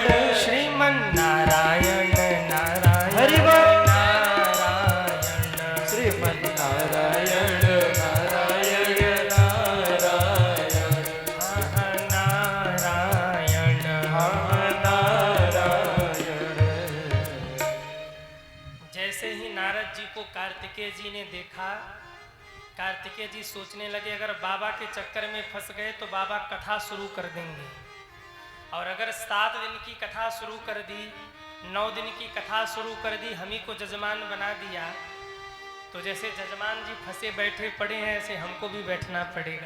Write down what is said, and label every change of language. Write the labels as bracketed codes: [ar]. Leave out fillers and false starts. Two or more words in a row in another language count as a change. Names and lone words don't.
[hi] श्रीमन नारायण नारायण हरि बोल। नारायण, श्रीमन नारायण नारायण नारायण, नारायण नारायण। जैसे ही नारद जी को कार्तिकेय जी ने देखा, कार्तिकेय जी सोचने लगे अगर बाबा के चक्कर में फंस गए तो बाबा कथा शुरू कर देंगे, और अगर 7 दिन की कथा शुरू कर दी, 9 दिन की कथा शुरू कर दी, हम ही को जजमान बना दिया, तो जैसे जजमान जी फंसे बैठे पड़े हैं ऐसे हमको भी बैठना पड़ेगा।